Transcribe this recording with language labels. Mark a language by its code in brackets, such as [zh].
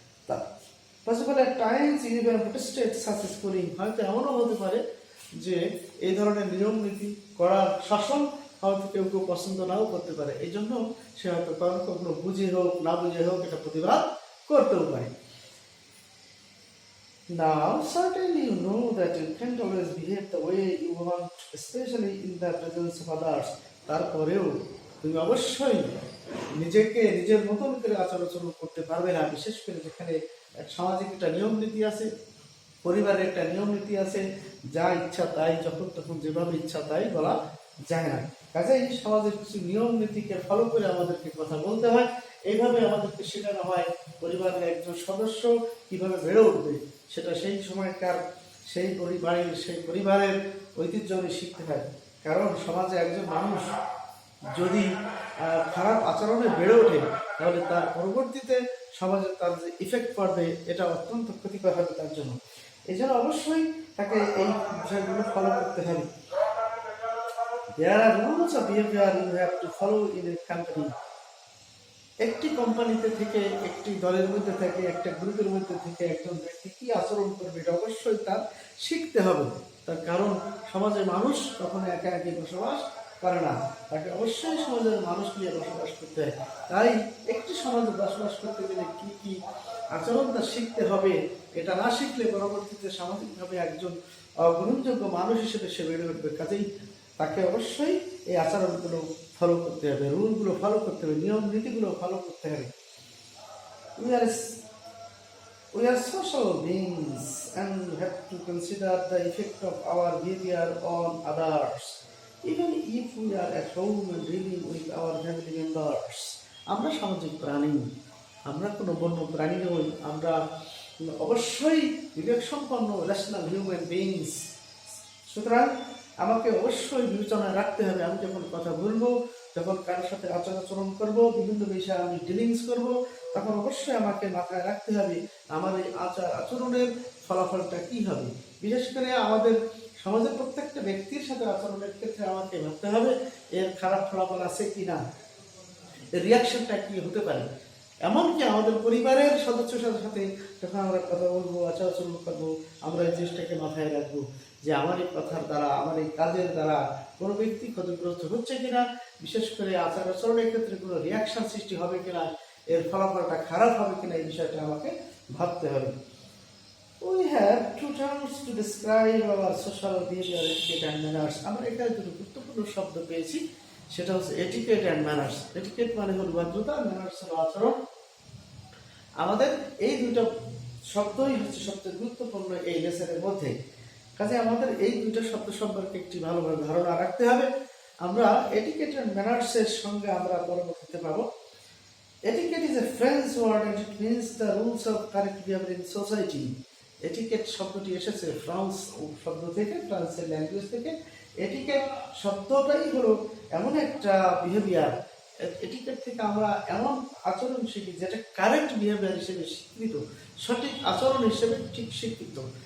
[bn] তা [en] possible at times you have protested successfully, [bn] হয়তো এমনও হতে পারে যে এই ধরনের নিয়ম নীতি করার শাসন হয়তো কেউ কেউ পছন্দ নাও করতে পারে, এই জন্য সে হয়তো কখনো বুঝে হোক না বুঝে হোক এটা প্রতিবাদ করতেও পারে। [en] Now, certainly you know that you can't always behave the way you want, especially in the presence of others. [bn] তারপরেও তুমি অবশ্যই নিজের মতন করে আচরণ করতে পারবে না, বিশেষ করে যেখানে এক সামাজিক একটা নিয়ম নীতি আছে, পরিবারের একটা নিয়ম নীতি আছে, যা ইচ্ছা তাই যখন তখন যেভাবে ইচ্ছা তাই বলা যায় না। কাজেই সমাজের কিছু নিয়ম নীতিকে ফলো করে আমাদেরকে কথা বলতে হয়। এইভাবে আমাদেরকে শেখানো হয় পরিবারের একজন সদস্য কিভাবে বেড়ে উঠবে, সেটা সেই সময়কার সেই পরিবারের ঐতিহ্য শিখতে হয়। কারণ সমাজে একজন মানুষ যদি খারাপ আচরণে বেড়ে ওঠে তাহলে তার পরবর্তীতে সমাজে তার যে ইফেক্ট পড়বে এটা অত্যন্ত ক্ষতিকর হবে তার জন্য। এই জন্য অবশ্যই তাকে এই বিষয়গুলো ফলো করতে হবে। [en] There are rules of behavior you have to follow in a company. [bn] একটি কোম্পানিতে থেকে, একটি দলের মধ্যে থেকে, একটা গ্রুপের মধ্যে থেকে একজন ব্যক্তি কি আচরণ করবে এটা অবশ্যই তার শিখতে হবে। তার কারণ সমাজের মানুষ কখনো একা একই বসবাস করে না, তাকে অবশ্যই সমাজের মানুষ নিয়ে বসবাস করতে হয়। তাই একটি সমাজে বসবাস করতে গেলে কি কি আচরণ তার শিখতে হবে, এটা না শিখলে পরবর্তীতে সামাজিকভাবে একজন গ্রহণযোগ্য মানুষ হিসেবে সে বেড়ে উঠবে। কাজেই তাকে অবশ্যই এই আচরণগুলো ফলো করতে হবে, রুলগুলো ফলো করতে হবে, নিয়ম নীতিগুলো ফলো করতে হবে। [en] We are social beings and have to consider the effect of our behavior on others, even if we are at home and dealing with our family members. [bn] আমরা সামাজিক প্রাণী, আমরা কোনো বন্য প্রাণী নই, আমরা অবশ্যই বিবেক সম্পন্ন [en] Rational human beings. [bn] সুতরাং আমাকে অবশ্যই বিবেচনায় রাখতে হবে, আমি যখন কথা বলবো, যখন কারোর সাথে আচরণ করব, বিভিন্ন বিষয়ে আমি ডিলিংস করব, তখন অবশ্যই আমাকে মাথায় রাখতে হবে আমার এই আচরণের ফলাফলটা কি হবে। বিশেষ করে আমাদের সমাজের প্রত্যেকটা ব্যক্তির সাথে আচরণের ক্ষেত্রে আমাকে ভাবতে হবে এর খারাপ ফলাফল আছে কি না, এর রিয়াকশনটা কি হতে পারে। এমনকি আমাদের পরিবারের সদস্যদের সাথে যখন আমরা কথা বলবো, আচরণ করবো, আমরা এই জিনিসটাকে মাথায় রাখবো যে আমার এই কথার দ্বারা, আমার এই কাজের দ্বারা কোনো ব্যক্তি ক্ষতিগ্রস্ত হচ্ছে কিনা, বিশেষ করে আচার আচরণের ক্ষেত্রে কোনো রিয়াকশন সৃষ্টি হবে কিনা, এর ফলাফলটা খারাপ হবে কিনা, এই বিষয়টা আমাকে ভাবতে হবে। [en] We have two terms to describe our social behavior, etiquette and manners. [bn] আমরা এখানে দুটো গুরুত্বপূর্ণ শব্দ পেয়েছি, সেটা হচ্ছে এটিকেট অ্যান্ড ম্যানার্স। এটিকেট মানে হল ভদ্রতা, ম্যানার্স হল আচরণ। আমাদের এই দুটো শব্দই হচ্ছে সবচেয়ে গুরুত্বপূর্ণ এই লেসনের মধ্যে। কাজে আমাদের এই দুটো শব্দ সম্পর্কে একটি ভালোভাবে ধারণা রাখতে হবে। আমরা এটিকেট অ্যান্ড ম্যানার্সের সঙ্গে আমরা পরবর্তীতে পাবো। [en] Etiquette is a French word and it means the rules of correct behavior in society. [bn] Etiquette শব্দটি এসেছে ফ্রান্স শব্দ থেকে, ফ্রান্সের ল্যাঙ্গুয়েজ থেকে। এটিকেট শব্দটাই হলো এমন একটা বিহেভিয়ার, এটিকেট থেকে আমরা এমন আচরণ শিখি যেটা কারেক্ট বিহেভিয়ার হিসেবে স্বীকৃত, সঠিক আচরণ হিসেবে ঠিক স্বীকৃত।